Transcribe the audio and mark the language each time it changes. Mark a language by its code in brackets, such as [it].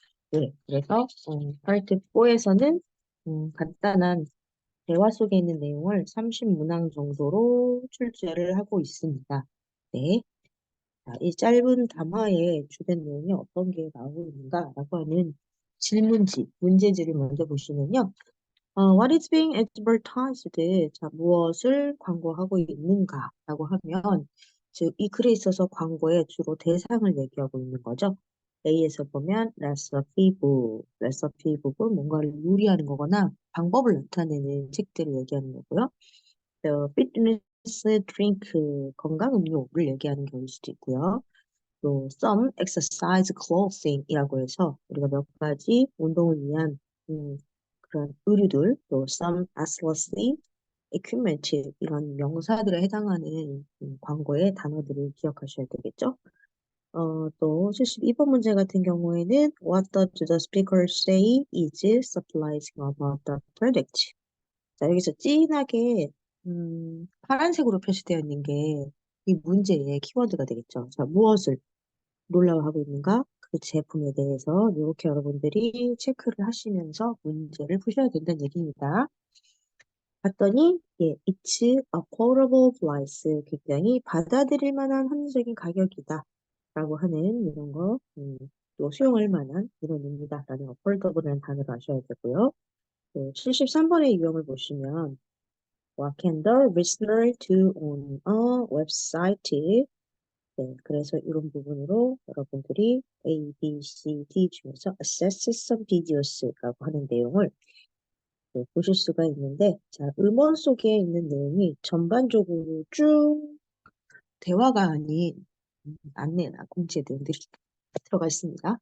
[ko] 네, 그래서 파트 4에서는 간단한 대화 속에 있는 내용을 30문항 정도로 출제를 하고 있습니다. 네, 자, 이 짧은 담화의 주된 내용이 어떤 게 나오고 있는가라고 하는 질문지, 문제지를 먼저 보시면요. [en] What is being advertised? [ko] 자, 무엇을 광고하고 있는가라고 하면, 즉, 이 글에 있어서 광고의 주로 대상을 얘기하고 있는 거죠. A에서 보면 레시피 북, 레시피 북은 뭔가를 요리하는 거거나 방법을 나타내는 책들을 얘기하는 거고요. 피트니스 드링크, 건강 음료를 얘기하는 경우일 수도 있고요. 또 [en] some exercise clothing [ko] 이라고 해서 우리가 몇 가지 운동을 위한 그런 의류들, 또 [en] some athletic equipment [ko] 이런 명사들에 해당하는 광고의 단어들을 기억하셔야 되겠죠. 또 72번 문제 같은 경우에는 [en] What does the speaker say is surprising about the product? [ko] 자, 여기서 진하게 파란색으로 표시되어 있는 게 이 문제의 키워드가 되겠죠. 자, 무엇을 놀라워하고 있는가? 그 제품에 대해서 이렇게 여러분들이 체크를 하시면서 문제를 푸셔야 된다는 얘기입니다. 봤더니 예, [en] it's a affordable price. [ko] 굉장히 받아들일 만한 합리적인 가격이다. 라고 하는 이런 거, 또 수용할 만한 이론입니다. 라는 affordable이라는 단어를 아셔야 되고요. 73번의 유형을 보시면 [en] What can the listener do on a website? [ko] 네, 그래서 이런 부분으로 여러분들이 A, B, C, D 중에서 [en] assess some videos [ko] 라고 하는 내용을 보실 수가 있는데, 자, 음원 속에 있는 내용이 전반적으로 쭉 대화가 아닌 안내나 공지의 내용들이 들어가 있습니다.